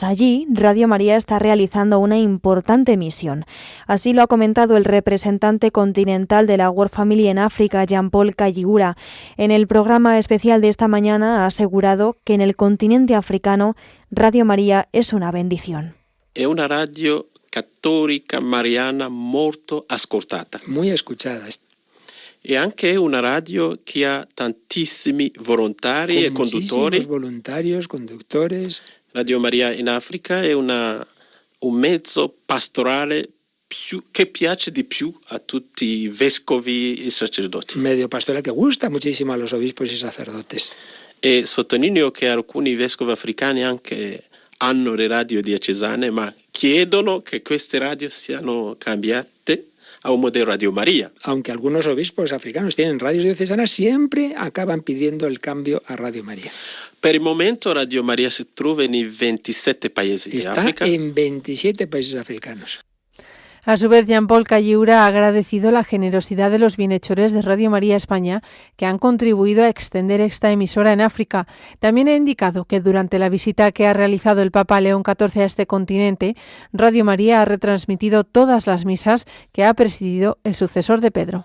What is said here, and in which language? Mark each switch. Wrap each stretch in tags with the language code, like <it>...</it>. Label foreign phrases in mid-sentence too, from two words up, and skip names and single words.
<es>Allí, Radio María está realizando una importante misión. Así lo ha comentado el representante continental de la World Family en África, Jean-Paul Kayigura. En el programa especial de esta mañana ha asegurado que en el continente africano Radio María es una bendición.</es> <it>Es una radio cattolica mariana molto ascoltata.</it> <es>Muy escuchada.</es> <it>E anche una radio che ha tantissimi volontari e conduttori.</it> <es>Voluntarios, conductores.</es> <it>Radio Maria in Africa è un mezzo pastorale che piace di più a tutti i vescovi e sacerdoti.</it> <es>Medio pastoral que gusta muchísimo a los obispos y sacerdotes.</es> <it>E sottolineo che alcuni vescovi africani anche hanno le radio diocesane, ma chiedono che queste radio siano cambiate a un modelo Radio María.</it> <es>Aunque algunos obispos africanos tienen radios diocesanas, siempre acaban pidiendo el cambio a Radio María.</es> <it>Per il momento Radio Maria si trova nei 27 paesi di Africa.</it> <es>Está en 27 países africanos. A su vez, Jean-Paul Kayigura ha agradecido la generosidad de los bienhechores de Radio María España que han contribuido a extender esta emisora en África. También ha indicado que durante la visita que ha realizado el Papa León XIV a este continente, Radio María ha retransmitido todas las misas que ha presidido el sucesor de Pedro.</es>